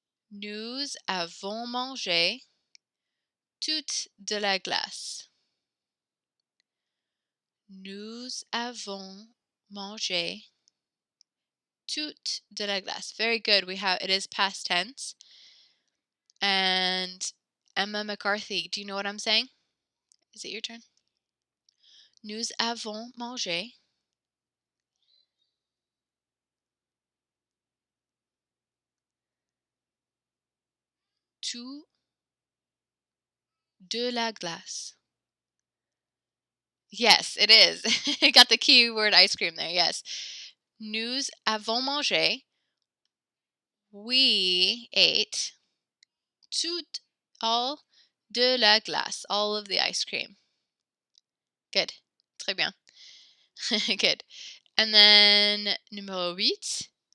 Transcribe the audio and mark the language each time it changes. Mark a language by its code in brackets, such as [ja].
[fr] Nous avons mangé toute de la glace. Nous avons mangé toute de la glace. [en] Very good. It is past tense. And Emma McCarthy, do you know what I'm saying? Is it your turn? [fr] Nous avons mangé tout de la glace. [en] Yes, it is. It got the keyword ice cream there. Yes. [fr] Nous avons mangé. [en] We ate all [fr] de la glace, [en] all of the ice cream. Good. [fr] Très bien. [en] Good. And then numéro 8.